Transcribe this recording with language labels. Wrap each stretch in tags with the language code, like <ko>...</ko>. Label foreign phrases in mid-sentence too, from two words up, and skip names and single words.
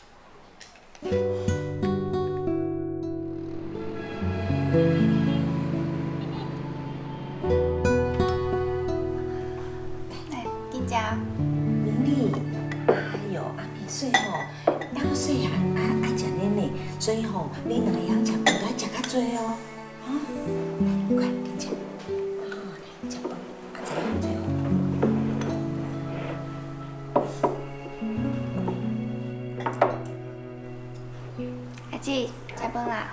<nan>来，紧食。明丽，哎哟，明水吼，还阁细汉，爱食奶奶，所以吼，你两个人食饭都爱食较多哦。快紧食。食饭，这样最好。阿姊，食饭啦。</nan>